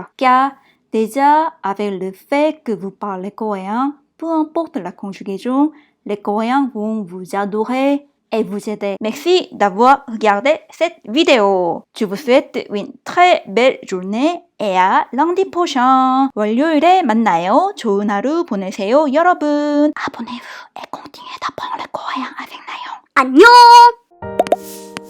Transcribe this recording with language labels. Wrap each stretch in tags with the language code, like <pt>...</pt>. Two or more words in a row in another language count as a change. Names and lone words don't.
<fr>Car déjà, avec le fait que vous parlez coréen, peu importe la conjugaison, les Coréens vont vous adorer et vous aider. Merci d'avoir regardé cette vidéo. Je vous souhaite une très belle journée et à lundi prochain.</fr> <ko>월요일에 만나요. 좋은 하루 보내세요, 여러분.</ko> <fr>Abonnez-vous et continuez d'apprendre le coréen avec Nayeon.</fr> <ko>안녕!</ko>